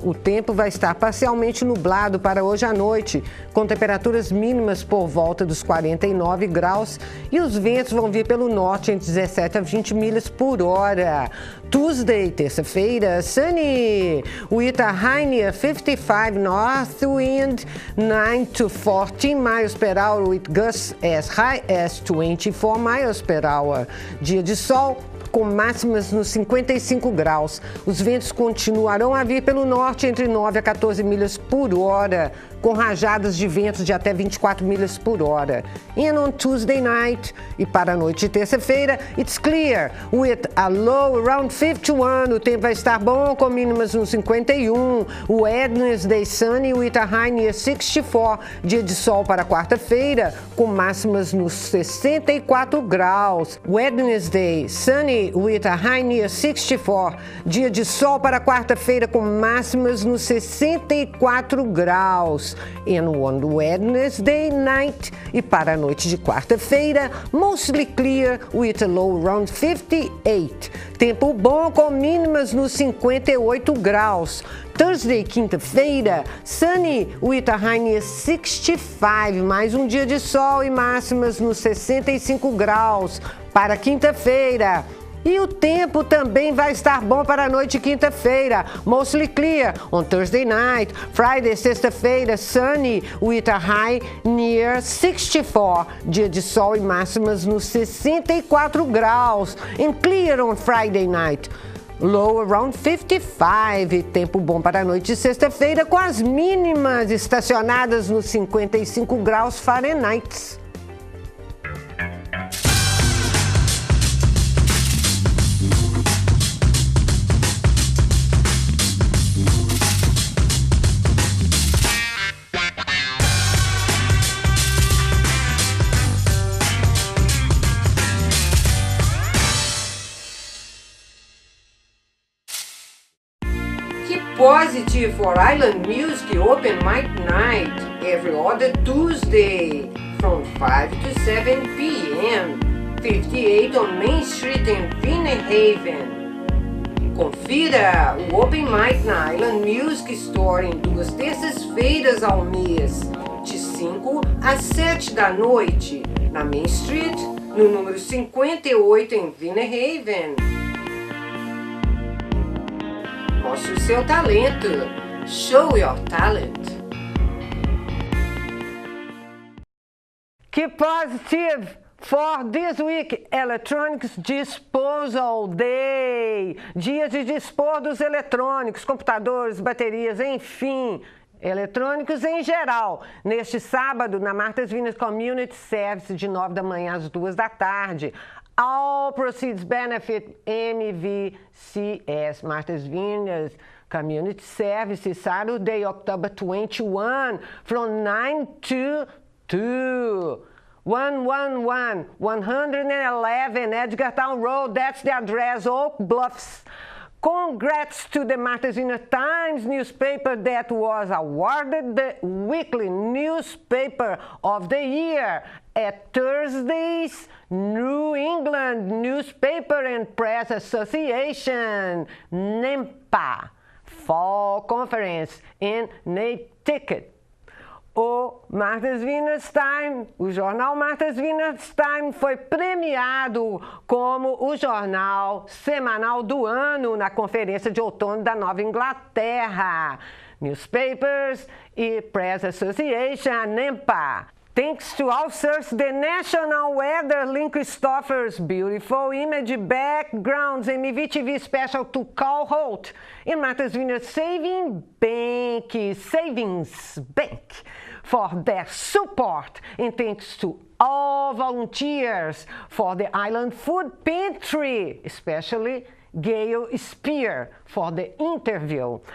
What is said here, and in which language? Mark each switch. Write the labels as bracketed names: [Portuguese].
[Portuguese] O tempo vai estar parcialmente nublado para hoje à noite, com temperaturas mínimas por volta dos 49 graus e os ventos vão vir pelo norte entre 17 a 20 milhas por hora. [English] Tuesday, terça-feira, sunny, with a high near 55 north wind, 9 to 14 miles per hour with gusts as high as 24 miles per hour. [Portuguese] Dia de sol, com máximas nos 55 graus. Os ventos continuarão a vir pelo norte entre 9 a 14 milhas por hora, com rajadas de ventos de até 24 milhas por hora. [English] And on Tuesday night, [Portuguese] e para a noite de terça-feira, [English] it's clear, with a low around 51. [Portuguese] O tempo vai estar bom, com mínimas nos 51. [English] Wednesday sunny with a high near 64. [Portuguese] Dia de sol para quarta-feira, com máximas nos 64 graus. [English] Wednesday sunny with a high near 64. [Portuguese] Dia de sol para quarta-feira, com máximas nos 64 graus. [English] And on Wednesday night, [Portuguese] e para a noite de quarta-feira, [English] mostly clear with a low around 58. [Portuguese] Tempo bom com mínimas nos 58 graus. [English] Thursday, quinta-feira, sunny with a high near 65. [Portuguese] Mais um dia de sol e máximas nos 65 graus para quinta-feira. E o tempo também vai estar bom para a noite de quinta-feira. [English] Mostly clear on Thursday night. Friday, sexta-feira, sunny with a high near 64. [Portuguese] Dia de sol e máximas nos 64 graus. [English] And clear on Friday night. Low around 55. [Portuguese] E tempo bom para a noite de sexta-feira, com as mínimas estacionadas nos 55 graus Fahrenheit. [English] Positive for Island Music Open Mic Night every other Tuesday from 5 to 7 p.m. 58 on Main Street in Vineyard. [Portuguese] Confira o Open Mic na Island Music Store em 2 terças-feiras ao mês, de 5 às 7 da noite, na Main Street, no número 58 em Vineyard. Mostre o seu talento. [English] Show your talent. Keep positive for this week. Electronics Disposal Day. [Portuguese] Dia de dispor dos eletrônicos, computadores, baterias, enfim, eletrônicos em geral. Neste sábado, na Martha's Vineyard Community Service, de 9 da manhã às 2 da tarde. [English] All proceeds benefit MVCS, Martha's Vineyard Community Service, Saturday, October 21, from 9 to 2. 111 Edgartown Road, that's the address, Oak Bluffs. Congrats to the Martha's Vineyard Times newspaper that was awarded the weekly newspaper of the year at Thursday's New England Newspaper and Press Association, NEMPA, Fall Conference in Nantucket. [Portuguese] O Martha's Vineyard Times, o jornal Martha's Vineyard Times foi premiado como o jornal semanal do ano na Conferência de Outono da Nova Inglaterra. [English] Newspapers e Press Association, NEMPA. Thanks to also the National Weather Link Christopher's beautiful image backgrounds MVTV special to Carl Holt in Martha's Vineyard Savings Bank for their support, and thanks to all volunteers for the Island Food Pantry, especially Gail Spear for the interview.